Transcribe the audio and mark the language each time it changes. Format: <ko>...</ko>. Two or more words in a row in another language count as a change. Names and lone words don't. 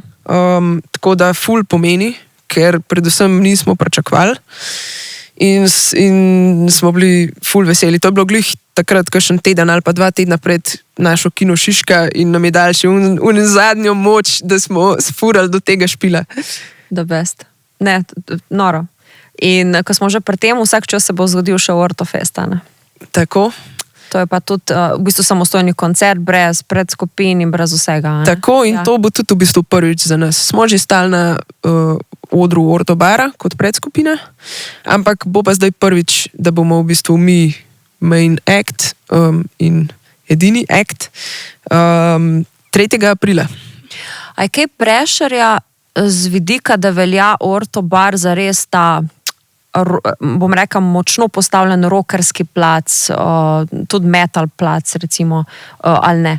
<sl>Tako da ful pomeni, ker predvsem nismo pričakovali. In smo bili ful veseli. To je bilo glih takrat, kakšen teden ali pa 2 tedna pred našo Kino Šiška in nam je dal še zadnjo moč, da smo sfurali do tega špila.</sl> <en>The best.</en> <sl>Ne, noro. In ko smo že pri tem, vsak čas se bo zgodil še Ortofest, ne? Tako. To je pa tudi v bistvu samostojni koncert, brez predskupin in brez vsega. Ne? Tako in to bo tudi v bistvu prvič za nas. Smo že stali na odru Ortobara kot predskupina, ampak bo pa zdaj prvič, da bomo v bistvu mi</sl> <en>main act</en> <sl>in edini act 3. aprila. A je kaj prešerja z vidika, da velja Ortobar za res ta, bom rekel, močno postavljen rockerski plac, tudi metal plac, recimo, ali ne?</sl>